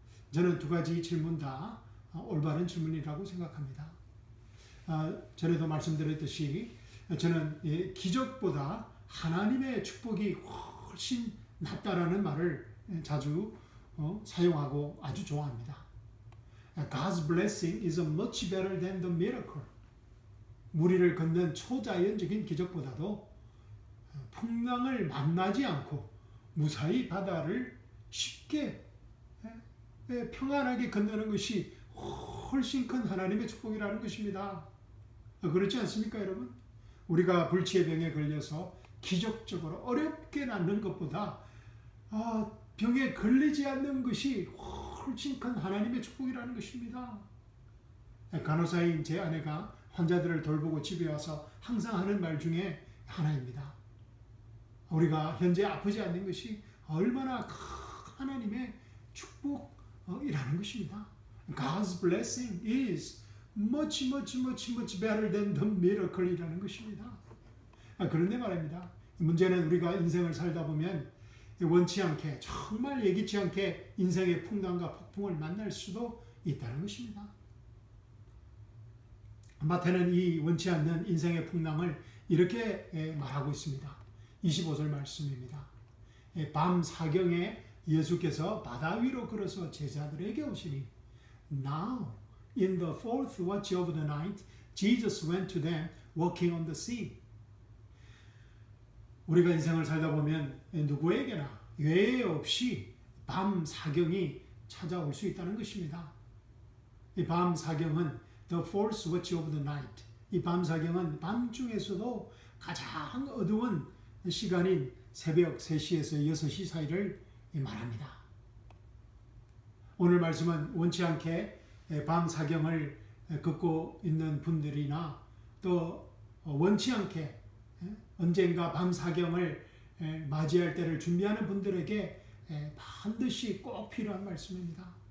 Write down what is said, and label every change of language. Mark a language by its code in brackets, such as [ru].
[ko] 저는 두 가지 질문 다 올바른 질문이라고 생각합니다. 전에도 말씀드렸듯이 저는 기적보다 하나님의 축복이 훨씬 낫다라는 말을 자주 사용하고 아주 좋아합니다. [en] God's blessing is much better than the miracle. [ko] 무리를 걷는 초자연적인 기적보다도 풍랑을 만나지 않고 무사히 바다를 쉽게 평안하게 건너는 것이 훨씬 큰 하나님의 축복이라는 것입니다. 그렇지 않습니까, 여러분? 우리가 불치의 병에 걸려서 기적적으로 어렵게 낫는 것보다 병에 걸리지 않는 것이 훨씬 큰 하나님의 축복이라는 것입니다. 간호사인 제 아내가 환자들을 돌보고 집에 와서 항상 하는 말 중에 하나입니다. 우리가 현재 아프지 않는 것이 얼마나 큰 하나님의 축복이라는 것입니다. [en] God's blessing is much better than the miracle이라는 [ko] 것입니다. 그런데 말입니다. 문제는 우리가 인생을 살다 보면 원치 않게 정말 예기치 않게 인생의 풍랑과 폭풍을 만날 수도 있다는 것입니다. 마태는 이 원치 않는 인생의 풍랑을 이렇게 말하고 있습니다. 25절 말씀입니다. 밤 사경에 예수께서 바다 위로 걸어서 제자들에게 오시니 [en] Now in the fourth watch of the night Jesus went to them walking on the sea. [ko] 우리가 인생을 살다 보면 누구에게나 예외 없이 밤 사경이 찾아올 수 있다는 것입니다. 이 밤 사경은 [en] the fourth watch of the night. [ko] 이 밤 사경은 밤중에서도 가장 어두운 시간인 새벽 3시에서 6시 사이를 말합니다. 오늘 말씀은 원치 않게 밤 사경을 걷고 있는 분들이나 또 원치 않게 언젠가 밤 사경을 맞이할 때를 준비하는 분들에게 반드시 꼭 필요한 말씀입니다.